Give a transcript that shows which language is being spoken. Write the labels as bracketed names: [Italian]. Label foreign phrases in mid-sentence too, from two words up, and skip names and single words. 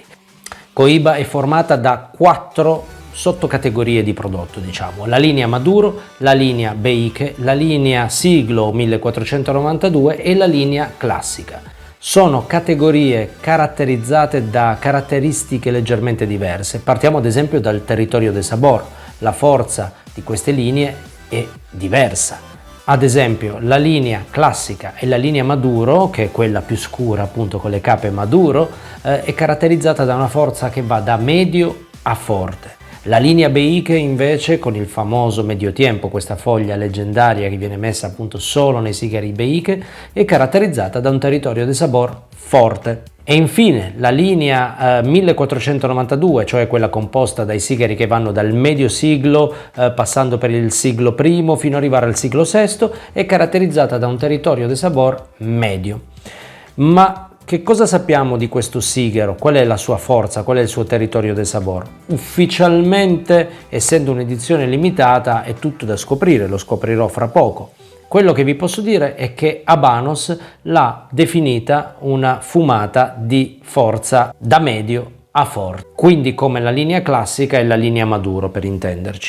[Italian] Cohiba è formata da 4 sottocategorie di prodotto, diciamo: la linea Maduro, la linea Beike, la linea Siglo 1492 e la linea Classica. Sono categorie caratterizzate da caratteristiche leggermente diverse. Partiamo ad esempio dal [Spanish] territorio de sabor. [Italian] La forza di queste linee è diversa. Ad esempio la linea Classica e la linea Maduro, che è quella più scura appunto con le cape Maduro, è caratterizzata da una forza che va da medio a forte. La linea Beike invece, con il famoso [Spanish] medio tiempo, [Italian] questa foglia leggendaria che viene messa appunto solo nei sigari Beike, è caratterizzata da un [Spanish] territorio de sabor [Italian] forte. E infine la linea 1492, cioè quella composta dai sigari che vanno dal medio siglo passando per il siglo I fino ad arrivare al siglo VI, è caratterizzata da un [Spanish] territorio de sabor [Italian] medio. Ma che cosa sappiamo di questo sigaro? Qual è la sua forza? Qual è il suo [Spanish] territorio de sabor? [Italian] Ufficialmente, essendo un'edizione limitata, è tutto da scoprire, lo scoprirò fra poco. Quello che vi posso dire è che Habanos l'ha definita una fumata di forza da medio a forte, quindi come la linea Classica e la linea Maduro, per intenderci.